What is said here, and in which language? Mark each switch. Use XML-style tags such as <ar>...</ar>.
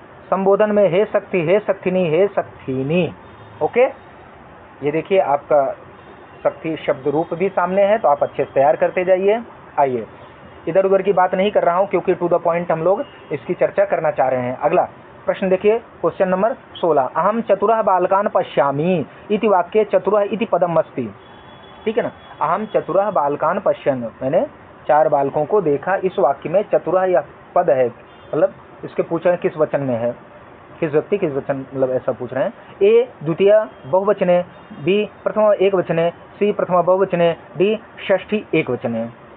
<hi>संबोधन में हे सक्थि, हे सक्थिनी, हे सक्थिनी। ओके, ये देखिए आपका शक्ति शब्द रूप भी सामने है, तो आप अच्छे से तैयार करते जाइए। आइए, इधर उधर की बात नहीं कर रहा हूँ, क्योंकि</hi> <en>to the point</en> <hi>हम लोग इसकी चर्चा करना चाह रहे हैं। अगला प्रश्न देखिए, क्वेश्चन नंबर 16।</hi> <sa>अहम चतुरः बालकान् पश्यामि इति वाक्ये चतुरः इति पदम अस्ति।</sa> <hi>ठीक है ना,</hi> <sa>अहम चतुरः बालकान् पश्यन्,</sa> <hi>मैंने 4 बालकों को देखा। इस वाक्य में चतुरः यह पद है, मतलब इसके पूछ रहे हैं किस वचन में है, किस व्यक्ति किस वचन, मतलब ऐसा पूछ रहे हैं।</hi> <sa>ए द्वितीय बहुवचने, बी प्रथम एक वचने, सी प्रथम बहुवचने, डी षष्ठी एक वचने।</sa>